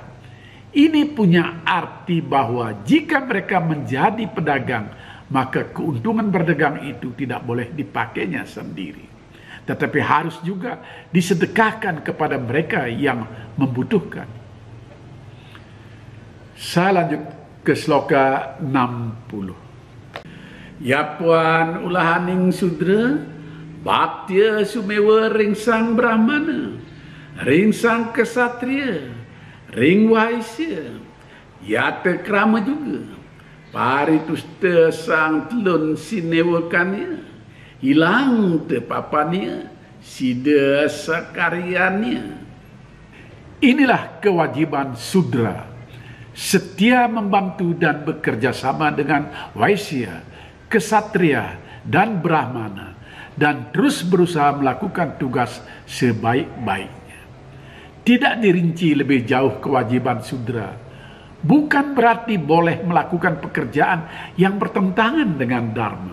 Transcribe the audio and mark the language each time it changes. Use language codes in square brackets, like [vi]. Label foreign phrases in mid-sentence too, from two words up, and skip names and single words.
[id] Ini punya arti bahwa jika mereka menjadi pedagang, maka keuntungan berdagang itu tidak boleh dipakainya sendiri, tetapi harus juga disedekahkan kepada mereka yang membutuhkan. Saya lanjut ke sloka 60. [kaw] Yapuan ulahaning sudra, Bhaktya sumewa ring sang Brahmana, ring sang kesatria, ring waisya, ya te krama juga, paritus te sang telun sinewakannya, hilang te papannya, sida sakariannya. [id] Inilah kewajiban sudra, setia membantu dan bekerja sama dengan waisya, kesatria, dan brahmana, dan terus berusaha melakukan tugas sebaik-baiknya. Tidak dirinci lebih jauh kewajiban sudra, bukan berarti boleh melakukan pekerjaan yang bertentangan dengan dharma.